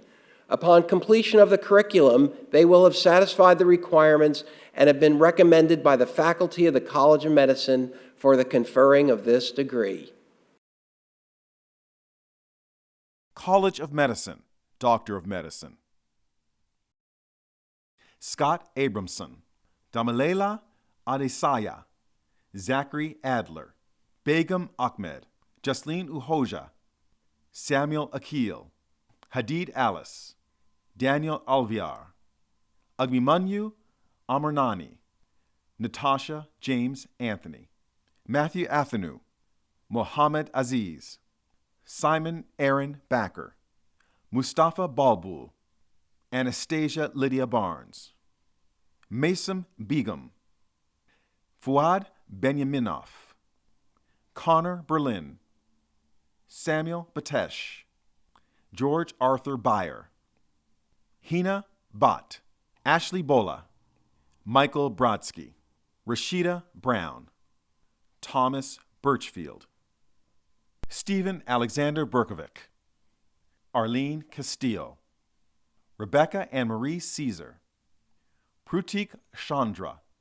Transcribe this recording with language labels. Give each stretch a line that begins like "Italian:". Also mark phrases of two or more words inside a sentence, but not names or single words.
English: Upon completion of the curriculum, they will have satisfied the requirements and have been recommended by the faculty of the College of Medicine for the conferring of this degree. College of Medicine, Doctor of Medicine. Scott Abramson, Damilela Adesanya, Zachary Adler, Begum Ahmed, Jasleen Uhoja, Samuel Akil, Hadid Alice, Daniel Alviar, Agnimanyu Amarnani, Natasha James Anthony, Matthew Athenu, Mohammed Aziz, Simon Aaron Backer, Mustafa Balbul, Anastasia Lydia Barnes, Mason Begum, Fuad Benyaminov, Connor Berlin, Samuel Batesh, George Arthur Beyer, Hina Bott, Ashley Bola, Michael Brodsky, Rashida Brown, Thomas Birchfield, Stephen Alexander Berkovic, Arlene Castillo, Rebecca Anne-Marie Caesar, Prutik Chandra,